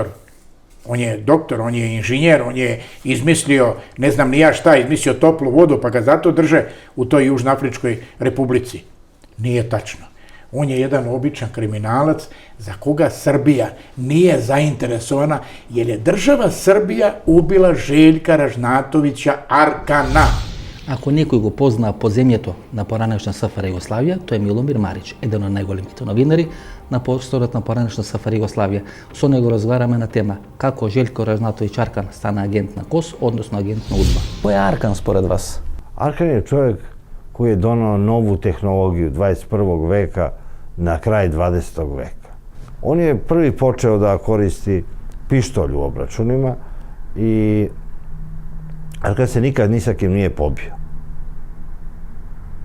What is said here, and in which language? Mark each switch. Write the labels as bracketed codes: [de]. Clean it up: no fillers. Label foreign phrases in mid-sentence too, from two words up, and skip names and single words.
[sr] On je doktor, on je inženjer, on je izmislio, ne znam ni ja šta, izmislio toplu vodu, pa ga zato drže u toj Južnoafričkoj republici. Nije tačno. On je jedan običan kriminalac za koga Srbija nije zainteresovana, jer je država Srbija ubila Željka Ražnatovića Arkana. [mk] Ako nekoj го позна по земјето на поранешна СФР Југославија, тој е Миломир Марич, еден од најголемите новинари на просторот на поранешна СФР Југославија. Со него разговараме на тема како Željko Ražnatović Arkan стана агент на КОС, односно агент на УДБА. Кој е Аркан според вас? [sr] Arkan je čovjek koji je donao novu tehnologiju 21. veka na kraj 20. veka. On je prvi počeo da koristi pištolj u obračunima i Arkan se nikad ni sa kim nije pobio.